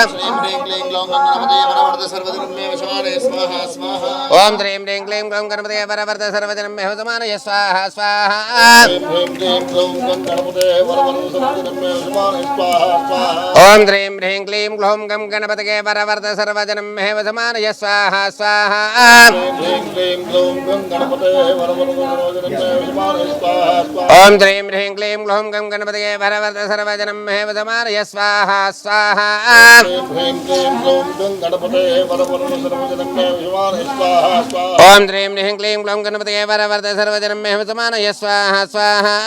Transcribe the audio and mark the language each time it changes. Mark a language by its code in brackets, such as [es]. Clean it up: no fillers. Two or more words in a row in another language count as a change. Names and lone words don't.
[sa] ओम श्रीं ह्रीं क्लीं गणपतये वरवर्ध सर्वजनमेव समानः स्वाहा स्वाहा ओम श्रीं ह्रीं क्लीं गणपतये वरवर्ध सर्वजनमेव समानः स्वाहा स्वाहा ओम ఓం శ్రీం హ్రీం క్లీం గ్లౌం గం గణపతయే వరవర్ధ సర్వజనం మేవ సమానయ స్వాహ స్వాహ ఓం శ్రీం హ్రీం క్లీం గ్లౌం గణపతయే వరవర్ధ సర్వజనం మేవ సమానయ స్వాహ స్వాహ